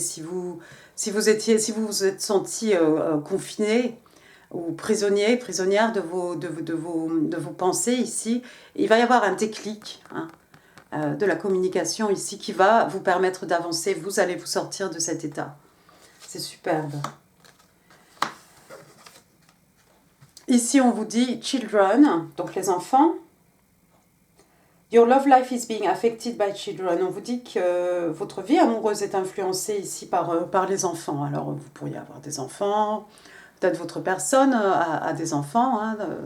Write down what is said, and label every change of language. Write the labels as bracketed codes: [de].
[fr] Si vous vous êtes senti confiné ou prisonnière de vos pensées ici, il va y avoir un déclic de la communication ici qui va vous permettre d'avancer. Vous allez vous sortir de cet état. C'est superbe. Ici, on vous dit children, donc les enfants. [en] Your love life is being affected by children. [fr] On vous dit que votre vie amoureuse est influencée ici par les enfants. Alors, vous pourriez avoir des enfants, peut-être votre personne a des enfants, hein,